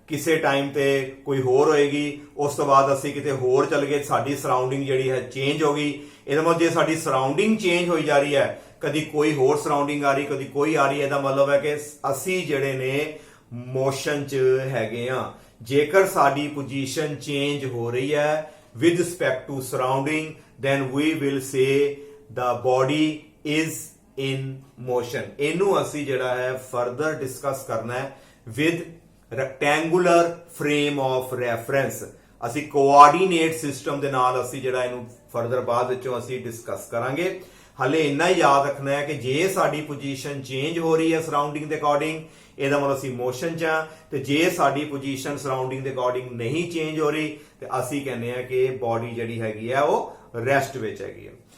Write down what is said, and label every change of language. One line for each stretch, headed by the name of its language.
Punjabi: ਕਿਸੇ ਟਾਈਮ ਤੇ ਕੋਈ ਹੋਰ ਹੋਏਗੀ, ਉਸ ਤੋਂ ਬਾਅਦ ਅਸੀਂ ਕਿਤੇ ਹੋਰ ਚਲ ਗਏ, ਸਾਡੀ ਸਰਾਊਂਡਿੰਗ ਜਿਹੜੀ ਹੈ ਚੇਂਜ ਹੋ ਗਈ। ਇਹਦਾ ਮਤਲਬ ਜੇ ਸਾਡੀ ਸਰਾਊਂਡਿੰਗ ਚੇਂਜ ਹੋਈ ਜਾ ਰਹੀ ਹੈ, ਕਦੀ ਕੋਈ ਹੋਰ ਸਰਾਊਂਡਿੰਗ ਆ ਰਹੀ, ਕਦੀ ਕੋਈ ਆ ਰਹੀ ਹੈ, ਇਹਦਾ ਮਤਲਬ ਹੈ ਕਿ ਅਸੀਂ ਜਿਹੜੇ ਨੇ ਮੋਸ਼ਨ 'ਚ ਹੈਗੇ ਆ। ਜੇਕਰ ਸਾਡੀ ਪੋਜੀਸ਼ਨ ਚੇਂਜ ਹੋ ਰਹੀ ਹੈ
English: with respect to surrounding, then we will say the body is in motion।
Punjabi: ਇਹਨੂੰ ਅਸੀਂ ਜਿਹੜਾ ਹੈ further discuss ਕਰਨਾ ਹੈ
English: with rectangular frame of reference।
Punjabi: ਅਸੀਂ coordinate system ਦੇ ਨਾਲ ਅਸੀਂ ਜਿਹੜਾ ਇਹਨੂੰ further ਬਾਅਦ ਵਿੱਚੋਂ ਅਸੀਂ discuss ਕਰਾਂਗੇ। ਹਲੇ ਇੰਨਾ ਹੀ ਯਾਦ ਰੱਖਣਾ ਹੈ ਕਿ ਜੇ ਸਾਡੀ ਪੋਜੀਸ਼ਨ ਚੇਂਜ ਹੋ ਰਹੀ ਹੈ ਸਰਾਊਂਡਿੰਗ ਦੇ ਅਕੋਰਡਿੰਗ, ਇਹਦਾ ਮਤਲਬ ਅਸੀਂ ਮੋਸ਼ਨ 'ਚ ਆ, ਤੇ ਜੇ ਸਾਡੀ ਪੋਜੀਸ਼ਨ ਸਰਾਊਂਡਿੰਗ ਦੇ ਅਕੋਰਡਿੰਗ ਨਹੀਂ ਚੇਂਜ ਹੋ ਰਹੀ ਤੇ ਅਸੀਂ ਕਹਿੰਦੇ ਆ ਕਿ ਬਾਡੀ ਜਿਹੜੀ ਹੈਗੀ ਆ ਉਹ ਰੈਸਟ ਵਿੱਚ ਹੈਗੀ ਆ।